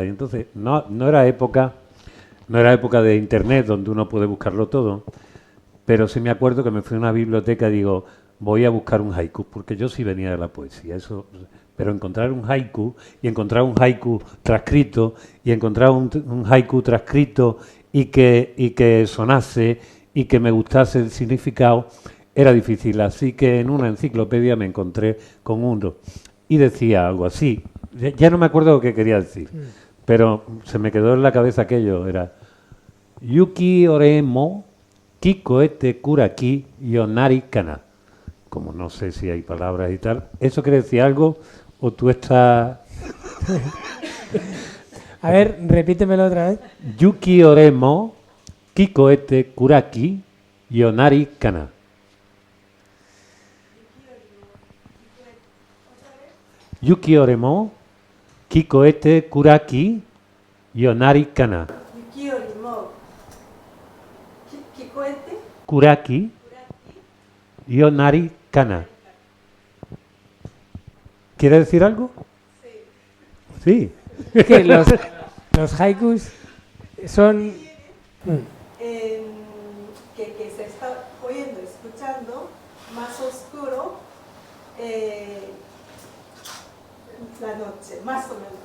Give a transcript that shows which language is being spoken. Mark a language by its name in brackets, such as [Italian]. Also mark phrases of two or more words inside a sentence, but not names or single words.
[Spanish] Y entonces no era época de internet donde uno puede buscarlo todo, pero sí me acuerdo que me fui a una biblioteca y digo, voy a buscar un haiku, porque yo sí venía de la poesía, eso, pero encontrar un haiku, y encontrar un haiku transcrito, y encontrar un haiku transcrito y que sonase y que me gustase el significado, era difícil. Así que en una enciclopedia me encontré con uno y decía algo así. Ya no me acuerdo lo que quería decir, pero se me quedó en la cabeza aquello. [Japanese] Era 雪折れも聞こえて暗き夜なりかな. [Spanish] Como no sé si hay palabras y tal. ¿Eso quiere decir algo o tú estás...? A ver, repítemelo otra vez. [Japanese] 雪折れも聞こえて暗き夜なりかな. 雪折れも聞こえて暗き夜なりかな. 雪折れも聞こえて暗き夜なりかな. [Spanish] ¿Quiere decir algo? Sí. Es que los haikus son... que se está oyendo, escuchando, más oscuro la noche, más o menos.